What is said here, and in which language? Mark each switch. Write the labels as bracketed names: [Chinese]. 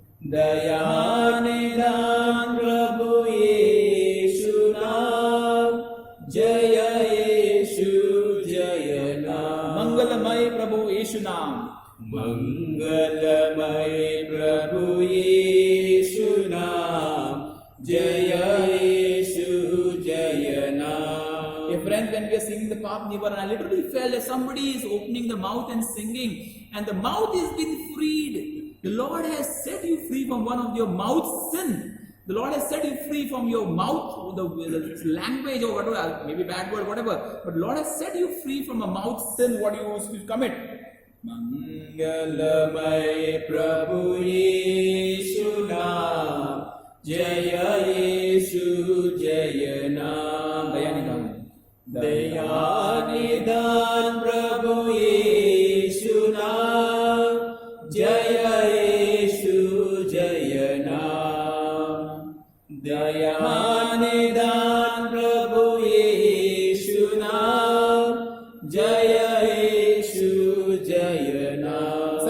[Hindi] दया निदान प्रभु यीशु नाम, जय यीशु जय नाम, मंगलमय प्रभु यीशु नाम, मंगलमय प्रभु यीशु नाम, जय यीशु जय नाम. [English] Yeah, friends, when we are singing the Pap Nivaran, I literally felt that somebody is opening the mouth and singing, and the mouth is being freed. The Lord has set you free from one of your mouth sin. The Lord has set you free from your mouth, the language or whatever, maybe bad word, whatever. But Lord has set you free from a mouth sin, what you used to commit. [Hindi] मंगलमय प्रभु यीशु नाम, जय यीशु जय नाम, दया निदान, दया निदान प्रभु यीशु नाम, जय यीशु जय नाम, दया निदान प्रभु यीशु नाम, जय यीशु जय नाम,